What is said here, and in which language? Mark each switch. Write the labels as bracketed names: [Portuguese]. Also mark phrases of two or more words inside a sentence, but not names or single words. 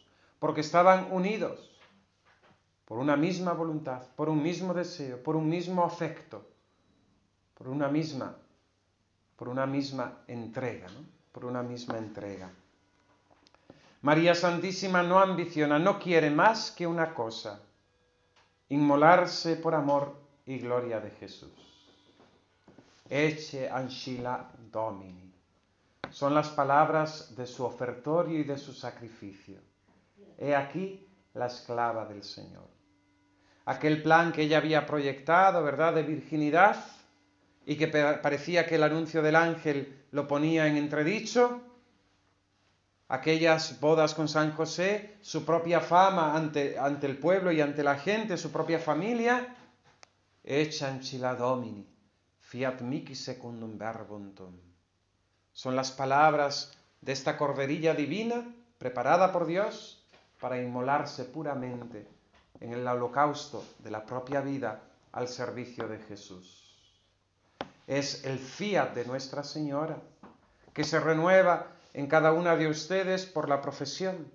[Spanish] Porque estaban unidos por una misma voluntad, por un mismo deseo, por un mismo afecto, por una misma entrega, ¿no? Por una misma entrega. María Santísima no ambiciona, no quiere más que una cosa: inmolarse por amor y gloria de Jesús. [Latin] Ecce ancilla Domini. [Spanish] Son las palabras de su ofertorio y de su sacrificio. He aquí la esclava del Señor. Aquel plan que ella había proyectado, ¿verdad?, de virginidad y que parecía que el anuncio del ángel lo ponía en entredicho, aquellas bodas con San José, su propia fama ante el pueblo y ante la gente, su propia familia, [Latin] echanci la Domini, fiat mihi secundum verbum tuum. [Spanish] Son las palabras de esta corderilla divina preparada por Dios para inmolarse puramente en el holocausto de la propia vida al servicio de Jesús. Es el fiat de Nuestra Señora, que se renueva en cada una de ustedes por la profesión.